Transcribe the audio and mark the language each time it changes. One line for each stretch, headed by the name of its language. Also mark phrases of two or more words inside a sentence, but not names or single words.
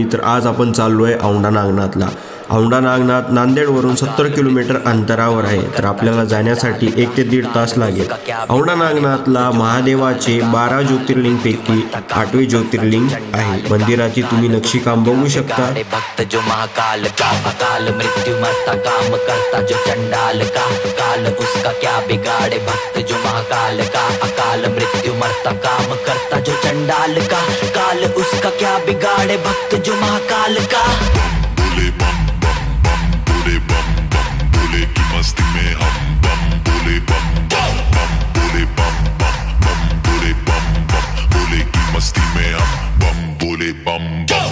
Marathi: तर आज आपण चाललो आहे औंढा नागनाथला. औंढा नागनाथ नांदेडवरून 70 किलोमीटर अंतरावर आहे. तर आपल्याला जाण्यासाठी 1 ते 1.5 तास लागेल. औंढा नागनाथला महादेवाचे 12 ज्योतिर्लिंगपैकी 8वे ज्योतिर्लिंग आहे. मंदिराची तुम्ही नक्षीकाम बघू शकता.
Hindi: भक्त जो महाकाल का अकाल मृत्यू मरता काम करता जो चंडाल का काल उसका क्या बिगाड़े. भक्त जो महाकाल का अकाल मृत्यु मरता काम करता जो चंडाल का काल उसका क्या बिगाड़े. भक्त जो महाकाल का बोले बम बम बम बोले बम बम बोले की मस्ती में हम बम बोले बम बम बम बोले बम बम बम बोले बम बम बोले की मस्ती में हम बम बोले बम बम.